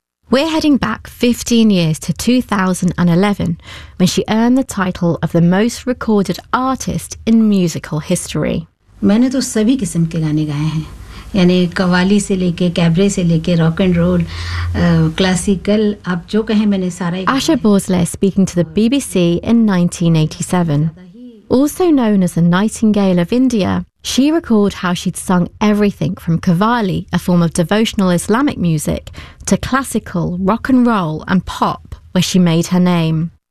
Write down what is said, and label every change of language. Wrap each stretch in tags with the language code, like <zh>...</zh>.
<en>We're heading back 15 years to 2011, when she earned the title of the most recorded artist in musical history.</en> <hi>मैंने तो सभी किस्म के गाने गाए हैं, यानी कवाली से लेके कैबरे से लेके रॉक एंड रोल, क्लासिकल, आप जो कहें मैंने सारे गाए हैं.</hi> <en>Asha Bhosle speaking to the BBC in 1987, also known as the Nightingale of India. She recalled how she'd sung everything from Qawwali, a form of devotional Islamic music, to classical, rock and roll and pop, where she made her name.</en>